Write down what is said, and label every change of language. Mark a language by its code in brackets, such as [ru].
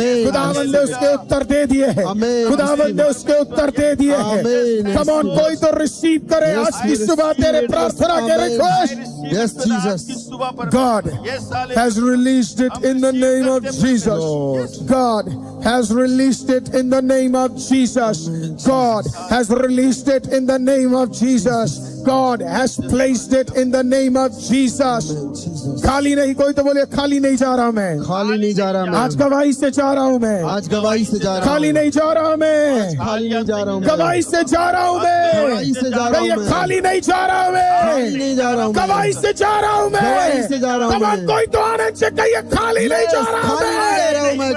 [hi] खुदावंद ने उसके उत्तर दे दिए हैं। खुदावंद ने उसके उत्तर दे दिए हैं। कम ऑन, कोई तो रिसीव करे आज की सुबह तेरे प्रार्थना के request. [en] Yes, Jesus. God has released it in the name of Jesus. God has released it in the name of Jesus. God has released it in the name of Jesus. God has placed it in the name of Jesus. [hi] खाली नहीं, कोई तो बोले खाली नहीं जा रहा मैं, खाली नहीं जा रहा मैं, आज गवाही से जा रहा हूँ मैं, आज गवाही से जा रहा हूँ, खाली नहीं जा रहा हूँ मैं, खाली नहीं जा रहा हूँ, गवाही से जा रहा हूँ मैं, खाली नहीं जा रहा हूँ मैं, नहीं जा रहा हूँ, गवाही से जा रहा हूँ मैं, कोई तो आनंद से कहिए खाली नहीं जा रहा हूँ मैं,